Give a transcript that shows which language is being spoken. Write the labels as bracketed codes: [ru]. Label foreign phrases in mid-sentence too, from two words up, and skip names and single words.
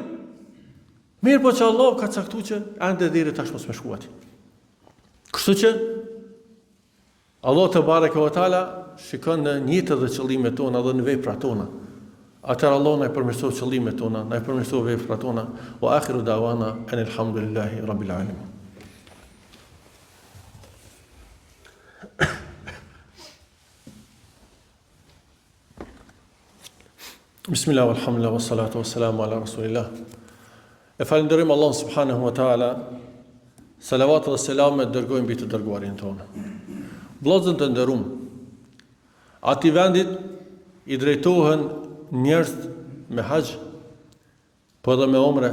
[sq] Mirë, po që Allahu ka caktuar që ende deri tash mos më shkuat. Kështu që [ar] الله تبارك وتعالى [sq] shikon në njëtë dhe qëllimet tona dhe në veprat tona. Atëherë Allah na i përmirësoj qëllimet tona, na i përmirësoj veprat tona. [ar] وآخر دعوانا أن الحمد لله رب العالمين. بسم الله، والحمد لله، والصلاة والسلام على رسول الله. [sq] E falenderojmë Allah [ar] سبحانه وتعالى. [sq] Salavat dhe selamet dërgojmë mbi të dërguarin tonë. Vëllezër të nderuam, ati vendit i drejtohen njerëz me haxh, po edhe me umre.